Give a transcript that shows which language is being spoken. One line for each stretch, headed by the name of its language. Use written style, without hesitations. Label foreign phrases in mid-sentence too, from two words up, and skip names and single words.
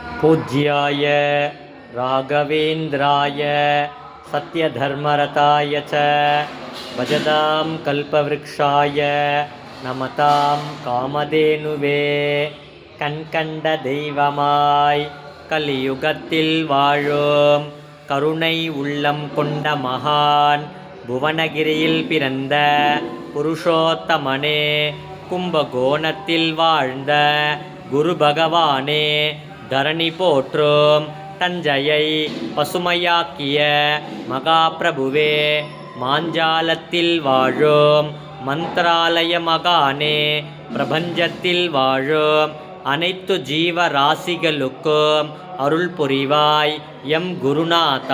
Sanskrit: पूज्याय राघवेन्द्राय सत्यधर्मरताय च भजतां कल्पवृक्षाय नमतां कामधेनुवे
Tamil: கண்கண்ட தெய்வமாய் கலியுகத்தில் வாழும் கருணை உள்ளம் கொண்ட மகான் புவனகிரியில் பிறந்த புருஷோத்தமனே, கும்பகோணத்தில் வாழ்ந்த குரு பகவானே, தரணி போற்றும் தஞ்சையை பசுமையாக்கிய மகாபிரபுவே, மாஞ்சாலத்தில் வாழும் மந்திராலய மகானே, பிரபஞ்சத்தில் வாழும் அனைத்து ஜீவராசிகளுக்கும் அருள் புரிவாய் எம் குருநாதா.